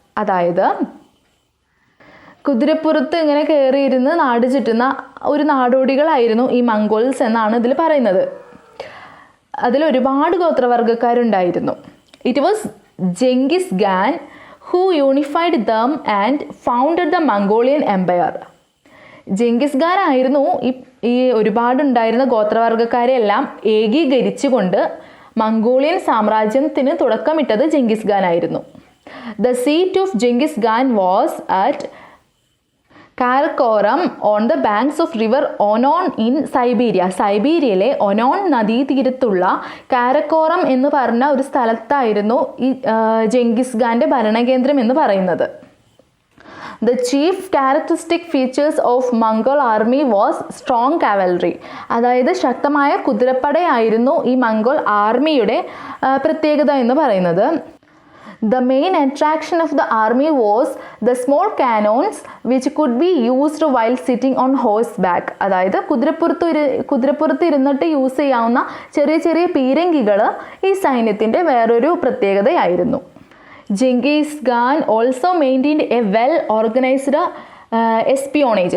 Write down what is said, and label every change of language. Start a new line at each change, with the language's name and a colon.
Malayalam: അതായത് കുതിരപ്പുറത്ത് ഇങ്ങനെ കയറിയിരുന്ന് നാട് ചുറ്റുന്ന ഒരു നാടോടികളായിരുന്നു ഈ മംഗോൾസ് എന്നാണ് ഇതിൽ പറയുന്നത്. അതിൽ ഒരുപാട് ഗോത്രവർഗ്ഗക്കാരുണ്ടായിരുന്നു.
English: It was Genghis Khan who unified them and founded the Mongolian Empire.
Malayalam: ജെങ്കിസ് Khan ആയിരുന്നു ഈ ഒരുപാടുണ്ടായിരുന്ന ഗോത്രവർഗ്ഗക്കാരെ എല്ലാം ഏകീകരിച്ചുകൊണ്ട് മംഗോളിയൻ സാമ്രാജ്യത്തിന് തുടക്കമിട്ടത് ജെങ്കിസ് ഖാൻ ആയിരുന്നു.
English: The seat of Genghis Khan was at Karakorum on the banks of river Onon in Siberia.
Malayalam: സൈബീരിയയിലെ Onon നദീതീരത്തുള്ള Karakoram എന്ന് പറഞ്ഞ ഒരു സ്ഥലത്തായിരുന്നു ഈ ജെങ്കിസ് ഖാൻ്റെ ഭരണകേന്ദ്രം എന്ന് പറയുന്നത്.
English: The chief characteristic features of Mongol army was strong cavalry.
Malayalam: അതായത് ശക്തമായ കുതിരപ്പടയായിരുന്നു ഈ മംഗോൾ ആർമിയുടെ പ്രത്യേകത എന്ന് പറയുന്നത്.
English: The main attraction of the army was the small cannons which could be used while sitting on horseback.
Malayalam: അതായത് കുതിരപ്പുറത്ത് ഇരുന്നിട്ട് യൂസ് ചെയ്യാവുന്ന ചെറിയ ചെറിയ പീരങ്കികൾ ഈ സൈന്യത്തിൻ്റെ വേറൊരു പ്രത്യേകതയായിരുന്നു.
English: Genghis Khan also maintained a well organised espionage.